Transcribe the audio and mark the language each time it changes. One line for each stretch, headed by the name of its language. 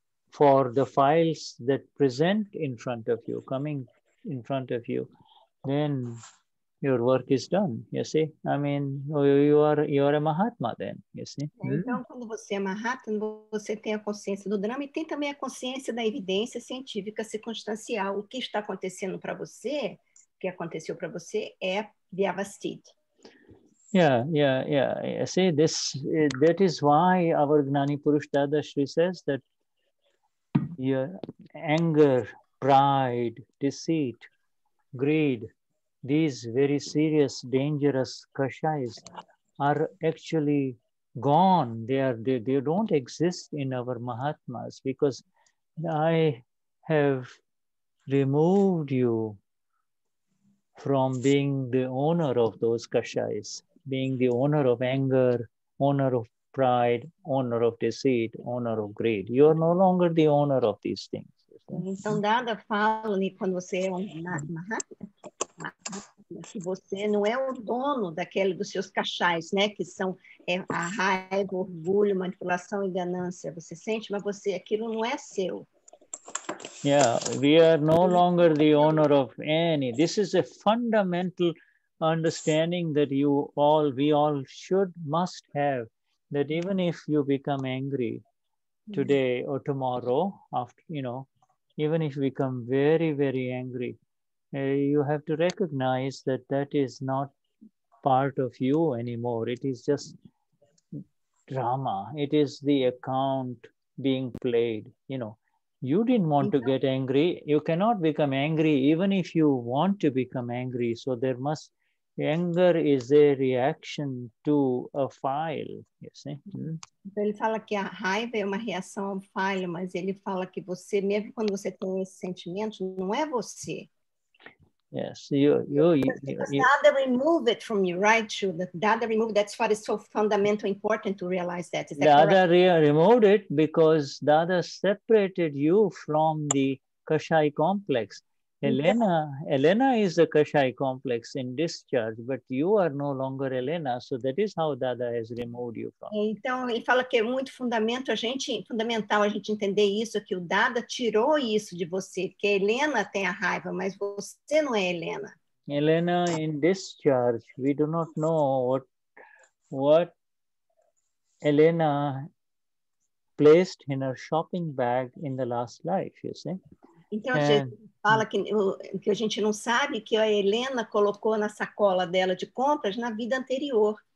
English: for the files that present in front of you, coming in front of you, then your work is done, you see. I mean, you are a Mahatma then, you see.
Portuguese: Então, quando você é Mahatma, você tem a consciência do drama e tem também a consciência da evidência científica circunstancial. O que está acontecendo para você, o que aconteceu para você é vyavasthit.
English: Yeah. See, that is why our Gnani Purush Dadashri says that your anger, pride, deceit, greed, these very serious, dangerous kashais are actually gone. They don't exist in our Mahatmas, because I have removed you from being the owner of those kashais, being the owner of anger, owner of pride, owner of deceit, owner of greed. You are no longer the owner of these things.
Portuguese: Então, Dada fala, quando você é Mahatma, que você não é o dono dos seus cachais, né? Que são a raiva, orgulho, manipulação e ganância. Você sente, mas aquilo não é seu.
English: Yeah, we are no longer the owner of any. This is a fundamental understanding that we all must have, that even if you become angry today or tomorrow, after, you know, even if you become very, very angry, you have to recognize that is not part of you anymore. It is just drama. It is the account being played, you know. You didn't want to get angry. You cannot become angry even if you want to become angry. So anger is a reaction to a file, you see.
Portuguese: Então ele fala que a raiva é uma reação ao file, mas ele fala que você, mesmo quando você tem esse sentimento, não é você.
English: Yes, Dada remove it from you, right? Dada remove. That's what is so fundamental, important to realize that. Is that Dada removed it because Dada separated you from the Kashai complex. Helena is the Kashai complex in discharge, but you are no longer Helena. So that is how Dada has removed you from.
Portuguese: Então ele fala que é muito fundamental a gente entender isso, que o Dada tirou isso de você, que a Helena tem a raiva, mas você não é Helena.
English: Helena in discharge, we do not know what Helena placed in her shopping bag in the last life, you see.
Portuguese: Então, a gente fala que a gente não sabe que a Helena colocou na sacola dela de compras na vida anterior.